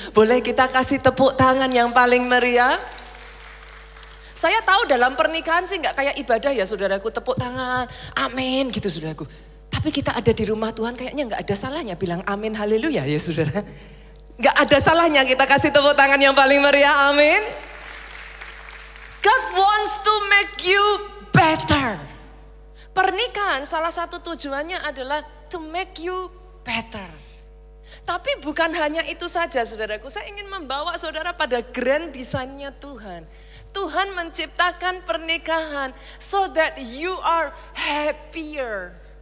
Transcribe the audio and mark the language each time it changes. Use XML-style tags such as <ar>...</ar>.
<id>Boleh kita kasih tepuk tangan yang paling meriah? Saya tahu dalam pernikahan sih nggak kayak ibadah ya saudaraku, tepuk tangan, amin gitu saudaraku. Tapi kita ada di rumah Tuhan kayaknya nggak ada salahnya bilang amin haleluya ya saudara. Nggak ada salahnya kita kasih tepuk tangan yang paling meriah, amin.</id> <en>God wants to make you better.</en> <id>Pernikahan salah satu tujuannya adalah</id> <en>to make you better.</en> <id>Tapi bukan hanya itu saja saudaraku, saya ingin membawa saudara pada grand desainnya Tuhan. Tuhan menciptakan pernikahan</id> <en>so that you are happier.</en>